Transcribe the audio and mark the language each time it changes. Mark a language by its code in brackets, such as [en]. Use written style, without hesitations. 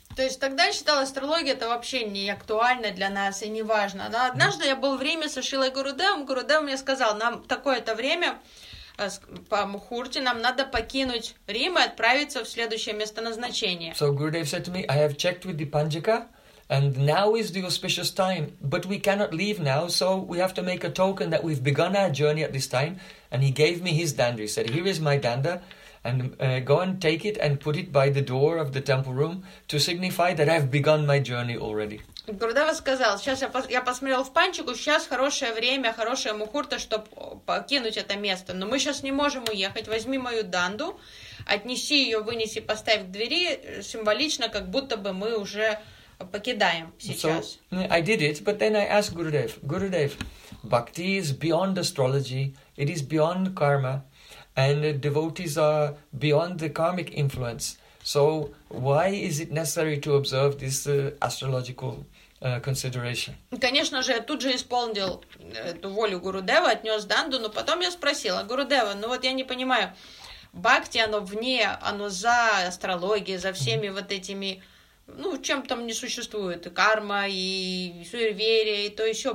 [ru] То есть тогда я считал, астрология это вообще не актуально для нас и не важно. Но однажды я был в Риме со Шрилой Гурудевом. Гурудев мне сказал, нам такое-то время по мухурте нам надо покинуть Рим и отправиться в следующее место назначения. [en] So Gurudev said to me, I have checked with the Panjika. And now is the auspicious time, but we cannot leave now, so we have to make a token that we've begun our journey at this time. And he gave me his danda. He said, here is my danda, and go and take it and put it by the door of the temple room to signify that I've begun my journey already. [ru] Гурудева сказал, сейчас я посмотрел в панчику, сейчас хорошее время, хорошая мухурта, чтобы покинуть это место. Но мы сейчас не можем уехать, возьми мою данду, отнеси ее, вынеси, поставь к двери, символично, как будто бы мы уже... [en] So I did it, but then I asked Gurudev, Gurudev, bhakti is beyond astrology, it is beyond karma, and devotees are beyond the karmic influence. So why is it necessary to observe this astrological consideration? [ru] Конечно же, я тут же исполнил эту волю Гурудева, отнес данду, но потом я спросила, Гурудева, ну вот я не понимаю, бхакти, оно вне, оно за астрологией, за всеми вот этими... Ну, чем там не существует, и карма, и суеверие, и то еще.